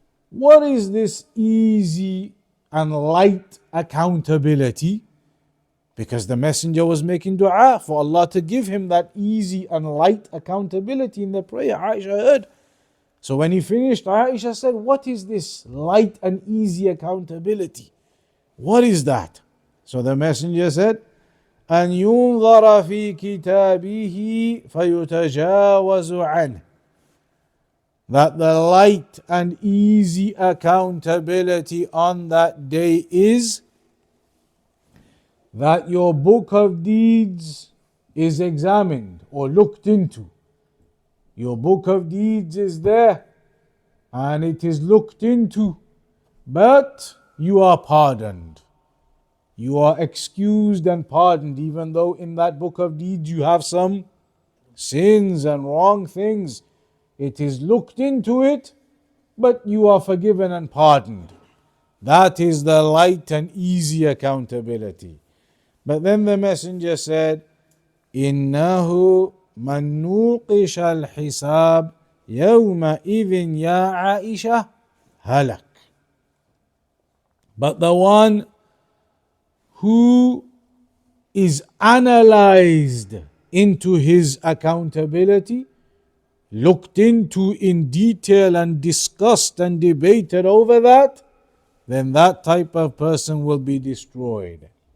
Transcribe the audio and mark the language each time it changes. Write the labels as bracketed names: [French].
[English] What is this easy and light accountability? Because the messenger was making dua for Allah to give him that easy and light accountability in the prayer. Aisha heard. So when he finished, Aisha said, what is this light and easy accountability? What is that? So the messenger said, [Arabic] أن ينظر في كتابه فيتجاوز عنه. [English] That the light and easy accountability on that day is that your book of deeds is examined or looked into. Your book of deeds is there and it is looked into, but you are pardoned. You are excused and pardoned, even though in that book of deeds you have some sins and wrong things. It is looked into it, but you are forgiven and pardoned. That is the light and easy accountability. But then the messenger said, [Arabic] إِنَّهُ مَنْ نُوقِشَ الْحِسَابِ يَوْمَئِذٍ يَا عَائِشَةَ هَلَكَ. [English] But the one who is analyzed into his accountability, looked into in detail and discussed and debated over that, then that type of person will be destroyed.